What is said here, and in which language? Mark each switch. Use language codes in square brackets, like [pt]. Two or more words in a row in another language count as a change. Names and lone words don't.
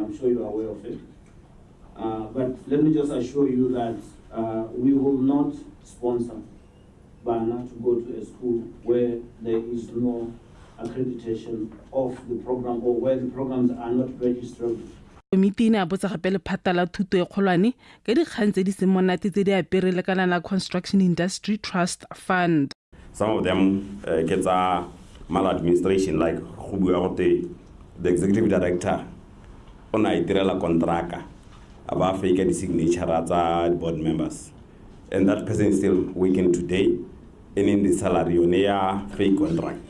[en] I'm sure you are aware of it. But let me just assure you that we will not sponsor Bana to go to a school where there is no accreditation of the program or where the programs are not registered. [tn] Komiti ne a botsa gape le phata la thuto e kgolwane ka dikgang tse di seng monate tse di apere le kana la Construction Industry Trust Fund. [en] Some of them get a maladministration, like the executive director on a itirela contractor about fake the signature as the board members. And that person is still working today and in the salary on a fake contract.